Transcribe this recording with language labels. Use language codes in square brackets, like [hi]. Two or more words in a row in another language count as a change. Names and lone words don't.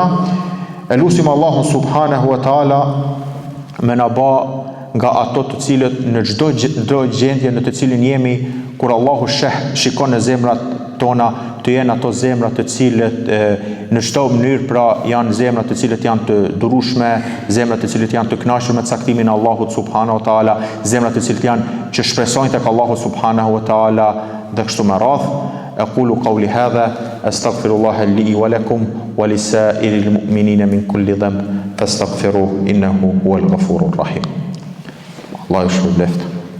[sq] E lusim Allahun [ar] سبحانه وتعالى [sq] me na ba nga ato të cilët në çdo gjendje në të cilin jemi, kur Allahu shikon në zemrat tona, të jenë ato zemrat të cilët në çdo mënyrë pra janë zemrat të cilët janë të durueshme, zemrat të cilët janë të kënaqur me caktimin e Allahut [ar] سبحانه وتعالى, [sq] zemrat të cilët janë që shpresojnë tek Allahu [ar] سبحانه وتعالى [sq] dhe kështu me radhë. [ar] أقول قولي هذا أستغفر الله لي ولكم ولسائر المؤمنين من كل ذنب فاستغفروه إنه هو الغفور الرحيم. الله يشفي بلفته.